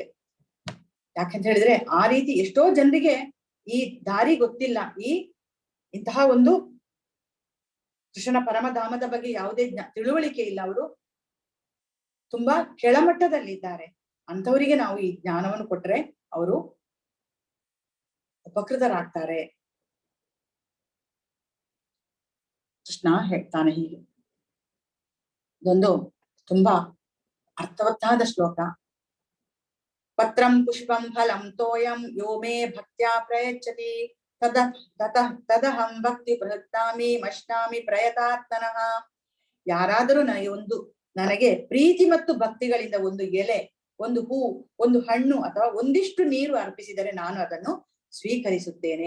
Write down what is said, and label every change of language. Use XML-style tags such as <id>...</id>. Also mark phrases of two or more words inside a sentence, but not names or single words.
<kn>ಯಾಕಂತ ಹೇಳಿದ್ರೆ ಆ ರೀತಿ ಎಷ್ಟೋ ಜನರಿಗೆ ಈ ದಾರಿ ಗೊತ್ತಿಲ್ಲ, ಇಂತಹ ಒಂದು ಕೃಷ್ಣನ ಪರಮಧಾಮದ ಬಗ್ಗೆ ಯಾವುದೇ ತಿಳುವಳಿಕೆ ಇಲ್ಲ, ಅವರು ತುಂಬಾ ಕೆಳಮಟ್ಟದಲ್ಲಿದ್ದಾರೆ. ಅಂಥವರಿಗೆ ನಾವು ಈ ಜ್ಞಾನವನ್ನು ಕೊಟ್ರೆ ಅವರು ಉಪಕೃತರಾಗ್ತಾರೆ. ಕೃಷ್ಣ ಹೇಳ್ತಾನೆ ಹೀಗೆ, ಇದೊಂದು ತುಂಬಾ ಅರ್ಥವತ್ತಾದ ಶ್ಲೋಕ.</kn> <sa>ಪತ್ರಂ ಪುಷ್ಪಂ ಫಲಂ ತೋಯಂ ಯೋ ಮೇ ಭಕ್ತ್ಯಾ ಪ್ರಯಚ್ಛತಿ ತದಹಂ ಭಕ್ತಿ ಪ್ರಯತ್ನಾಮಿ ಮಶ್ನಾಮಿ ಪ್ರಯತಾತ್ಮನಃ.</sa> <kn>ಯಾರಾದರೂ ನನಗೆ ಪ್ರೀತಿ ಮತ್ತು ಭಕ್ತಿಗಳಿಂದ ಒಂದು ಎಲೆ, ಒಂದು ಹೂ, ಒಂದು ಹಣ್ಣು ಅಥವಾ ಒಂದಿಷ್ಟು ನೀರು ಅರ್ಪಿಸಿದರೆ ನಾನು ಅದನ್ನು ಸ್ವೀಕರಿಸುತ್ತೇನೆ.</kn>